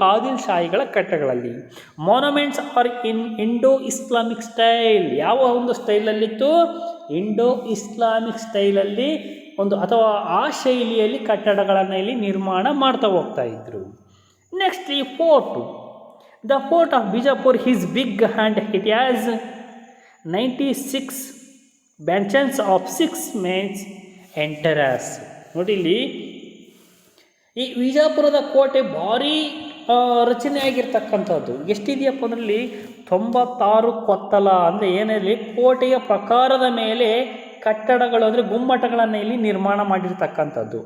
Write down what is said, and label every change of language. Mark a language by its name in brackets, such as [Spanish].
[Kannada] ಆದಿಲ್ ಶಾಹಿಗಳ ಕಟ್ಟಡಗಳಲ್ಲಿ. [English] Monuments are in Indo Islamic style. [Kannada] ಯಾವ ಒಂದು ಸ್ಟೈಲಲ್ಲಿತ್ತು? ಇಂಡೋ ಇಸ್ಲಾಮಿಕ್ ಸ್ಟೈಲಲ್ಲಿ ಒಂದು ಅಥವಾ ಆ ಶೈಲಿಯಲ್ಲಿ ಕಟ್ಟಡಗಳನ್ನು ಇಲ್ಲಿ ನಿರ್ಮಾಣ ಮಾಡ್ತಾ ಹೋಗ್ತಾ ಇದ್ರು. ನೆಕ್ಸ್ಟ್ ಈ fort. [English] The fort of Bijapur is big and it has 96 benches of 6 main entrances. [Kannada] ನೋಡಿ ಇಲ್ಲಿ ಈ ವಿಜಾಪುರದ ಕೋಟೆ ಭಾರಿ ರಚನೆ ಆಗಿರ್ತಕ್ಕಂಥದ್ದು. ಎಷ್ಟಿದೆಯಪ್ಪ ಅಂದರೆ 96 ಕೊತ್ತಲ ಅಂದರೆ ಏನಲ್ಲಿ ಕೋಟೆಯ ಪ್ರಕಾರದ ಮೇಲೆ ಕಟ್ಟಡಗಳು ಅಂದರೆ ಗುಮ್ಮಟಗಳನ್ನು ಇಲ್ಲಿ ನಿರ್ಮಾಣ ಮಾಡಿರ್ತಕ್ಕಂಥದ್ದು.